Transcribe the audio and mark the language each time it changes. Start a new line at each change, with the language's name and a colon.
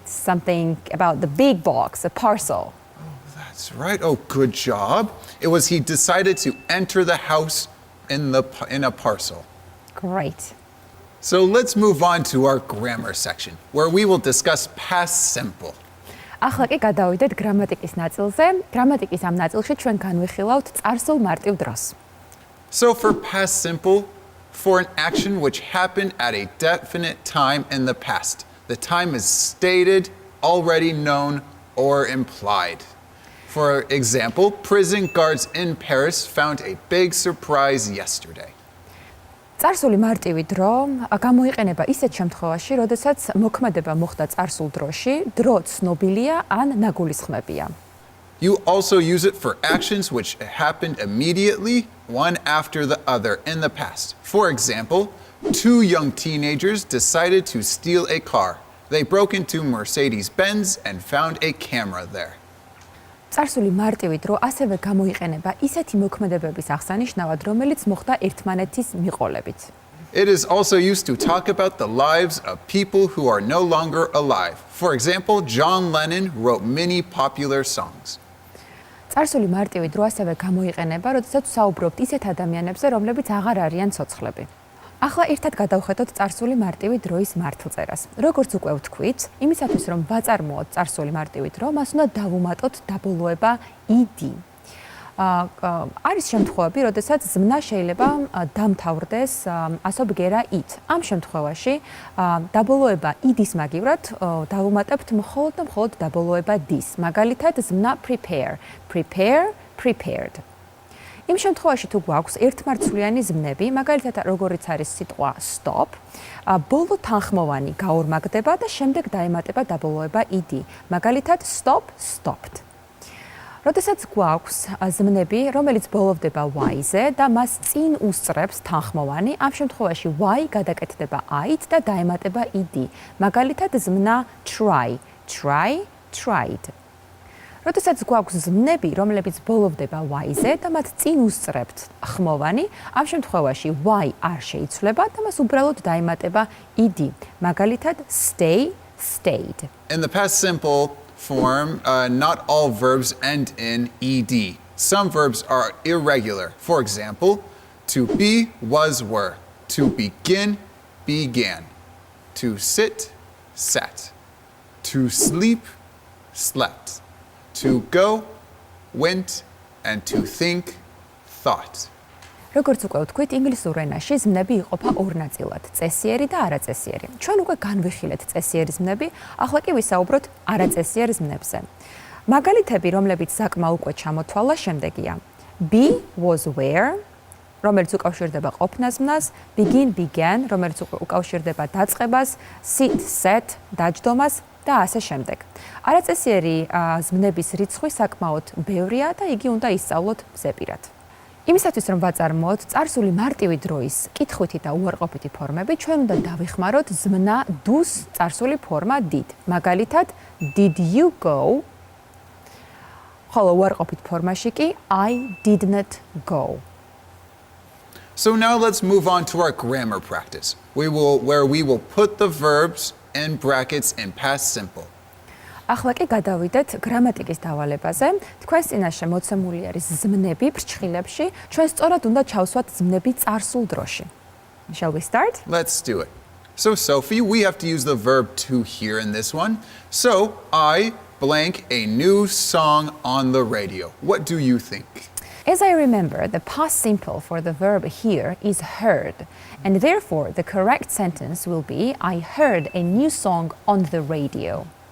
English: Something about the big box, a parcel. That's right. Oh, good job. It was he decided to enter the house in a parcel. Great. So let's move on to our grammar section, where we will discuss past simple.
Georgian: ახლა კი გადავიდეთ გრამატიკის ნაწილზე. გრამატიკის ამ ნაწილში ჩვენ განვიხილავთ წარსულ მარტივ დროს.
English: So for past simple, for an action which happened at a definite time in the past, the time is stated, already known, or implied. For example, prison guards in Paris found a big surprise yesterday.
Georgian: წარსული მარტივი დრო გამოიყენება ისეთ შემთხვევაში, როდესაც მოქმედება მოხდა წარსულ დროში, დრო ცნობილია ან ნაგულისხმებია.
English: You also use it for actions which happened immediately, one after the other in the past. For example, 2 young teenagers decided to steal a car. They broke into Mercedes-Benz and found a camera there.
Georgian: წარსული მარტივი დრო ასევე გამოიყენება ისეთი მოქმედებების აღსანიშნავად, რომელიც მოხდა ერთმანეთის მიყოლებით.
English: It is also used to talk about the lives of people who are no longer alive. For example, John Lennon wrote many popular songs.
Georgian: წარსული მარტივი დრო ასევე გამოიყენება, როდესაც საუბრობთ ისეთ ადამიანებზე, რომლებიც აღარ არიან ცოცხლები. ახლა ერთად გადავხედოთ წარსული მარტივი დროის მართლწერას. როგორც უკვე ვთქვით, იმისათვის რომ ვაწარმოოთ წარსული მარტივი დრო, მას უნდა დავუმატოთ დაბოლოება ed. არის შემთხვევები, როდესაც ზმნა შეიძლება დამთავრდეს ასობ გერა ით. ამ შემთხვევაში დაბოლოება id-ის მაგივრად დავუმატებთ მხოლოდ და მხოლოდ დაბოლოება d-ს. მაგალითად, ზმნა prepare, prepared. იმ შემთხვევაში თუ გვაქვს ერთმარცვლიანი ზმნები, მაგალითად, როგორიც არის სიტყვა stop, ბოლო თანხმოვანი გაორმაგდება და შემდეგ დაემატება დაბოლოება id. მაგალითად, stop, stopped. როდესაც გვაქვს ზმნები, რომელიც ბოლოვდება y-ზე და მას წინ უსწრებს თანხმოვანი, ამ შემთხვევაში y გადაკეთდება i-ით და დაემატება id. მაგალითად, ზმნა try, tried. როდესაც გვაქვს ზმნები, რომლებიც ბოლოვდება y-ზე და მათ წინ უსწრებთ ხმოვანი, ამ შემთხვევაში y არ შეიცვლება და მას უბრალოდ დაემატება id. მაგალითად, stay, stayed.
English: In the past simple form, not all verbs end in ed. Some verbs are irregular. For example, to be, was, were. To begin, began. To sit, sat. To sleep, slept. To go, went, and to think, thought.
Georgian: როგორც უკვე ვთქვით, ინგლისურ ენაში ზმნები იყოფა ორ ნაწილად, წესიერი და არაწესიერი. ჩვენ უკვე განვიხილეთ წესიერი ზმნები, ახლა კი ვისაუბროთ არაწესიერ ზმნებზე. მაგალითები, რომლებიც საკმა უკვე ჩამოთვალა, შემდეგია.
English: Be was were,
Georgian: რომელიც უკავშირდება ყოფნა-ზმნას,
English: begin began,
Georgian: რომელიც უკავშირდება დაწყებას,
English: sit sat,
Georgian: დაჯდომას და ასე შემდეგ. არაწესიერი ზმნების რიცხვი საკმაოდ ბევრია და იგი უნდა ისწავლოთ ზეპირად. იმისათვის რომ ვაწარმოოთ წარსული მარტივი დროის კითხვითი და უარყოფითი ფორმები, ჩვენ უნდა დავიხმაროთ ზმნა do-ს წარსული ფორმა did. მაგალითად,
English: did you go?
Georgian: ხოლო უარყოფით ფორმაში კი
English: I did not go. So now let's move on to our grammar practice, where we will put the verbs in brackets in past simple.
Georgian: ახლა კი გადავიდეთ გრამატიკის დავალებაზე. თქვენს წინაშე მოცემული არის ზმნები ფრჩხილებში. ჩვენ სწორად უნდა ჩავსვათ ზმნები წარსულ დროში.
English: Shall we start? Let's do it. So Sophie, we have to use the verb to here in this one. So I blank a new song on the radio. What do you think? As I remember, the past simple for the verb hear is heard, and therefore the correct sentence will be I heard a new song on the radio.